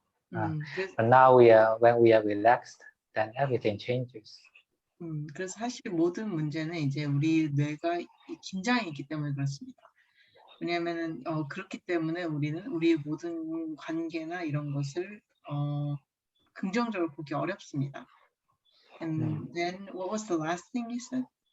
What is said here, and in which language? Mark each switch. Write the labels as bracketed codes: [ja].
[en] But now when we are relaxed, then everything changes. [ko] 그래서 사실 모든 문제는 이제 우리 뇌가 긴장이 있기 때문에 그렇습니다. 왜냐하면은 그렇기 때문에 우리는 우리의 모든 관계나 이런 것을 긍정적으로 보기 어렵습니다. [en] And then what was the last thing you said?